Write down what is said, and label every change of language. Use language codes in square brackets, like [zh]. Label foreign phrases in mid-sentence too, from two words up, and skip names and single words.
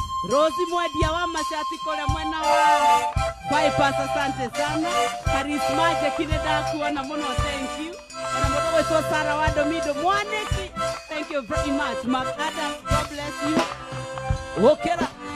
[sw] Rosi mwendia wa mashati kule mwena wa bypass, asante sana. [ki] Charisma Jackie, ndakuona muno, [en] thank you. [ki] Ona mundu gwitwo Sarah wa Domido Mwaniki, [en] thank you very much. Mark Adam, God bless you. [ki] Okera.